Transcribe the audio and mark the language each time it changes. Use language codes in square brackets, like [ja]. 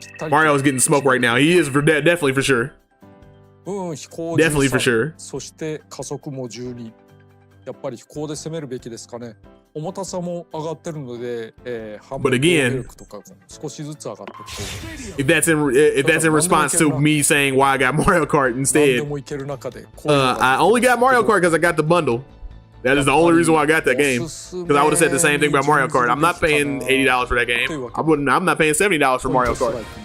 [en] Mario's getting smoked right now. He is definitely for sure. Definitely for sure. [ja] そして加速も12。やっぱり飛行で攻めるべきですかね。重たさも上がってるので、 [en] But again, [ja] 少しずつ上がってきて。 [en] if that's in response to me saying why I got Mario Kart instead, I only got Mario Kart because I got the bundle. That is the only reason why I got that game. Because I would have said the same thing about Mario Kart. I'm not paying $80 for that game. I'm not paying $70 for Mario Kart.